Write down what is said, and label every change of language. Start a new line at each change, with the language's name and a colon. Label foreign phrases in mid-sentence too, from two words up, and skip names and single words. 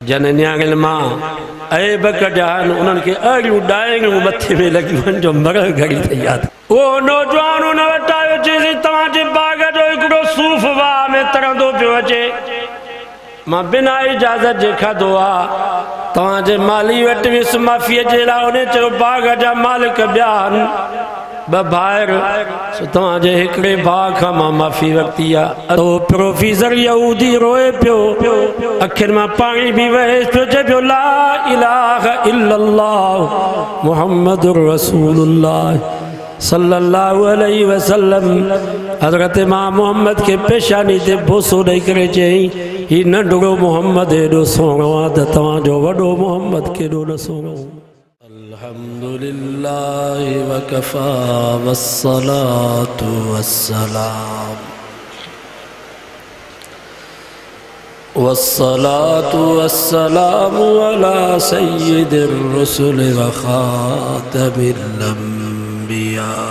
Sindhi: जन न्यागल मां ऐब कढान उन्हनि खे अड़ियूं डाइंगूं मथे में लगी वन जो मरण घड़ी तैयार। वो नौजवान उन वटि आयो चईसि तव्हांजे बाग़ जो हिकिड़ो सूफ़ वाह में तरंदो पियो अचे, मां बिना इजाज़त जे खाधो आहे, तव्हांजे माली वटि वियुसि माफ़ीअ जे लाइ। उन चयो बाग़ जा मालिक ॿिया आहिनि ॿ भाइर, तव्हांजे हिकिड़े भाउ खां मां माफ़ी वरिती आहे। तो प्रोफेसर यहूदी रोए पियो, अखियुनि मां पाणी बि वहे पियो, चए पियो
Arabic: لا إله إلا الله محمد رسول الله صلى الله عليه وسلم.
Sindhi: हज़रत इमाम मोहम्मद के पेशानी ते बोसो ॾेई करे चई ही नंढड़ो मोहम्मद एॾो सुहिणो आहे त तव्हांजो वॾो मोहम्मद केॾो न सुहिणो।
Arabic: الحمد لله وكفى والصلاة والسلام والصلاة والسلام على سيد الرسل وخاتم الأنبياء.